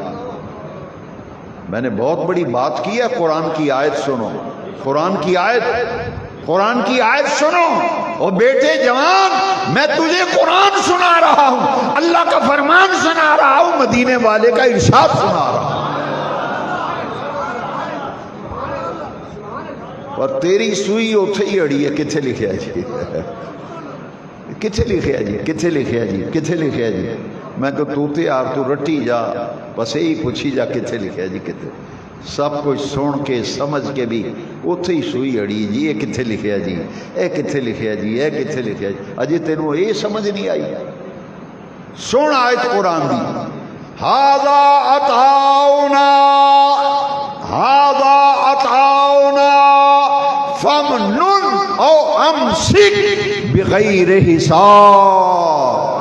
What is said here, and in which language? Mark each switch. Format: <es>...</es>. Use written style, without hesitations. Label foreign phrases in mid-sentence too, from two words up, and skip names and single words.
<ur>میں نے بہت بڑی بات کی ہے، قرآن کی آیت سنو، قرآن کی آیت سنو۔ اور بیٹے جوان، میں تجھے قرآن سنا رہا ہوں، اللہ کا فرمان سنا رہا ہوں، مدینے والے کا ارشاد سنا رہا ہوں۔ اور تیری سوئی اوتھے ہی اڑی ہے،</ur> <pa>کتھے لکھیا جی؟ کتھے لکھیا جی؟ کتھے لکھیا جی؟ کتھے لکھیا جی؟ میں کہ تو تے یار تو رٹی جا، بس یہی پوچھی جا کتھے لکھیا جی؟ کتھے؟ سب کچھ سن کے سمجھ کے بھی اوتھے ہی سوئی اڑی جی، یہ کتھے لکھیا جی؟ اے کتھے لکھیا جی؟ اے کتھے لکھیا جی؟ اجے تینوں یہ سمجھ نہیں آئی؟ سن آیت قرآن دی،</pa> <ar>ھذا عطاؤنا، ھذا عطاؤنا فمنن او امسک بغیر حساب۔</ar>